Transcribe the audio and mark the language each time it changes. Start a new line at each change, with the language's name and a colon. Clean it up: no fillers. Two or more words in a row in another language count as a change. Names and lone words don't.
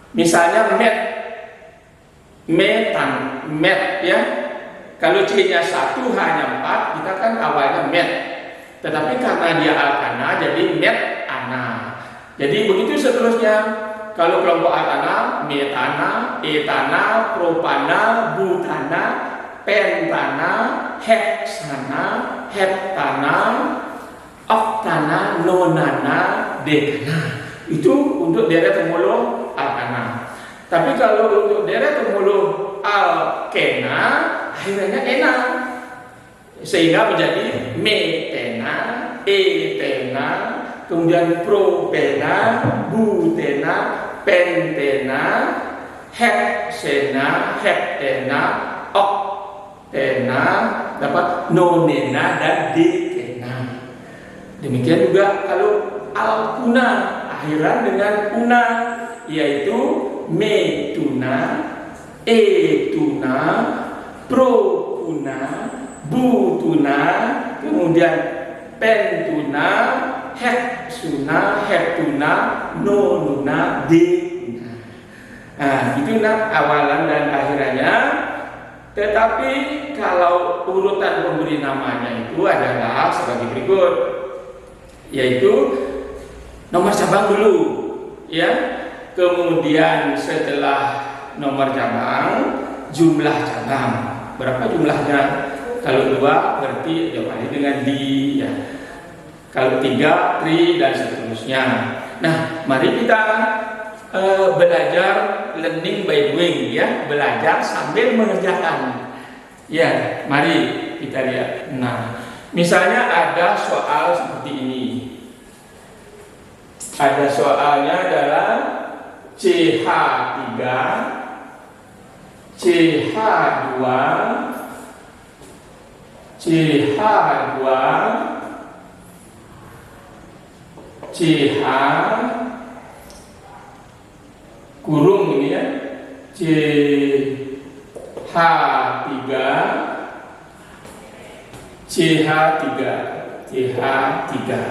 Indonesian: Misalnya met, met ya. Kalau C-nya 1 hanya 4, kita kan awalnya met. Tetapi karena dia alkana jadi met ana. Jadi begitu seterusnya. Kalau kelompok alkana, metana, etana, propana, butana, pentana, heksana, heptana, oktana, nonana, dekana. Itu untuk deret pemuluh alkana. Tapi kalau untuk deret pemuluh alkena, akhirnya ena, sehingga menjadi metena, etena, kemudian propena, butena, pentena, heksena, heptena, oktena, dapat nonena dan dekena. Demikian juga kalau alkuna, akhiran dengan una, yaitu metuna, etuna, propuna, butuna, kemudian pentuna, heksuna, heptuna, nonuna, dekuna. Nah, itu awalan dan akhirannya. Tetapi kalau urutan pemberi namanya itu adalah sebagai berikut, yaitu nomor cabang dulu, ya. Kemudian setelah nomor cabang, jumlah cabang. Berapa jumlahnya? Kalau 2 berarti diawali dengan di, ya. Kalau 3 tri dan seterusnya. Nah, mari kita belajar
English: learning by doing,
Indonesian: ya. Belajar sambil mengerjakan. Ya, mari kita lihat. Nah, misalnya ada soal seperti ini. Ada soalnya adalah CH3, CH2, CH2, CH kurung ini ya, CH3, CH3, CH3.